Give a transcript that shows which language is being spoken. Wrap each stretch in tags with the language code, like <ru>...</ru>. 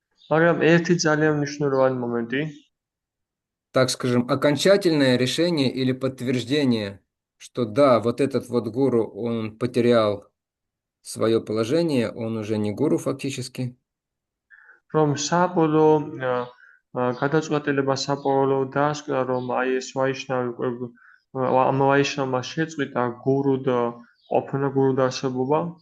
<ka>მაგრამ ერთი ძალიან მნიშვნელოვანი მომენტი,</ka> <ru>так скажем, окончательное решение или подтверждение, что да, вот этот вот гуру, он потерял свое положение, он уже не гуру фактически.</ru> <ka>რომ საბოლოო გადაწყვეტილება საბოლოო დაასკვნა, რომ აი ეს ვაიშნავი ამ ვაიშნავმა შეწყვიტა გურუდ ყოფნა, გურუდ არსებობა.</ka>